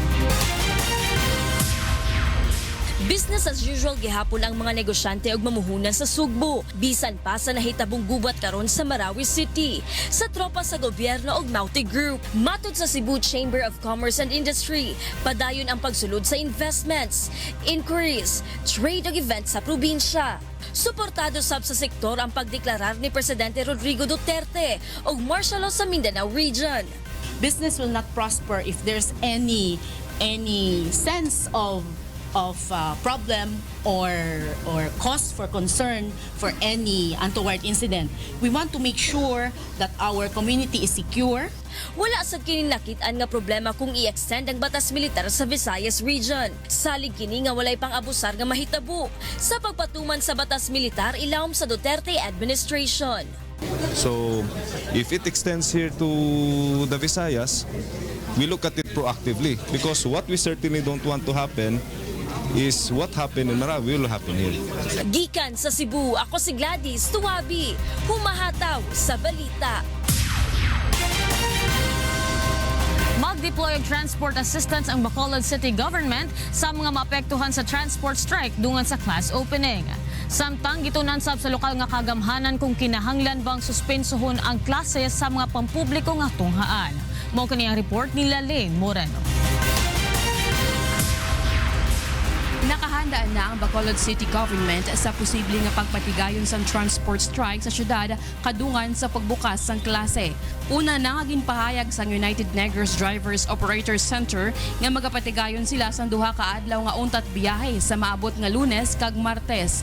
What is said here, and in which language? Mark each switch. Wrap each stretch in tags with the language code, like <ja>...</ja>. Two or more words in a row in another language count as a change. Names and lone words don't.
<en>Business as usual</en> <ceb>gihapon ang mga negosyante og mamuhunan sa Sugbo bisan pa sa nahitabong gubat karon sa Marawi City sa tropa sa gobyerno og Maute Group. Matud sa Cebu Chamber of Commerce and Industry, padayon ang pagsulod sa investments, inquiries, trade ug events sa probinsya. Suportado sab sa sektor ang pagdeklarar ni Presidente Rodrigo Duterte og</ceb> <en>martial law</en> <ceb>sa Mindanao Region.</ceb> <en>Business will not prosper if there's any sense of problem or cause for concern for any untoward incident. We want to make sure that our community is secure.</en> <ceb>Wala sa kini nakitaan nga problema kung i-extend ang batas militar sa Visayas Region. Salig kini nga walay pang abusar nga mahitabo sa pagpatuman sa batas militar ilawom sa Duterte administration.</ceb> <en>So, if it extends here to the Visayas, we look at it proactively because what we certainly don't want to happen is what happened in Marawi will happen here.</en> <ceb>Gikan sa Cebu, ako si Gladys Tuabi,</ceb> <tl>humahataw sa balita.</tl> <ceb>Mag-deploy og transport assistance ang Bacolod City Government sa mga maapektuhan sa transport strike dungan sa class opening. Samtang gitunan sab sa lokal nga kagamhanan kung kinahanglan bang suspensohon ang klase sa mga pampubliko nga tunghaan. Mao kini ang report ni Lalaine Moreno.</ceb> <hil>Nakahandaan na ang Bacolod City Government sa posibleng pagpatigayon sa transport strike sa syudad kadungan sa pagbukas sang klase. Una na nga ginpahayag sa United Negros Drivers Operators Center nga magapatigayon sila sa duha ka adlaw nga untat biyahe sa maabot nga Lunes kag Martes.</hil>